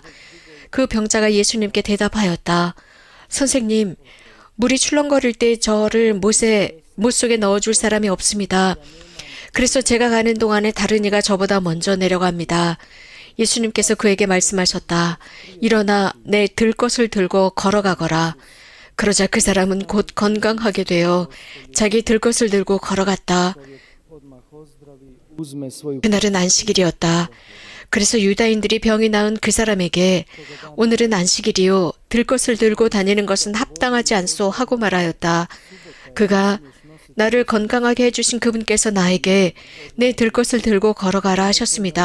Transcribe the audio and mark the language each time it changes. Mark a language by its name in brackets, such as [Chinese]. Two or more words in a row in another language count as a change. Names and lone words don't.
[Korean] 그 병자가 예수님께 대답하였다. 선생님, 물이 출렁거릴 때 저를 못 속에 넣어줄 사람이 없습니다. 그래서 제가 가는 동안에 다른 이가 저보다 먼저 내려갑니다. 예수님께서 그에게 말씀하셨다. 일어나 내 들 것을 들고 걸어가거라. 그러자 그 사람은 곧 건강하게 되어 자기 들 것을 들고 걸어갔다. [Croatian] odmah ozdravi, uzme svoju [Korean] 그날은 안식일이었다. 그래서 유다인들이 병이 나은 그 사람에게 오늘은 안식일이요. 들 것을 들고 다니는 것은 합당하지 않소 하고 말하였다. 그가 나를 건강하게 해주신 그분께서 나에게 내 들 것을 들고 걸어가라 하셨습니다.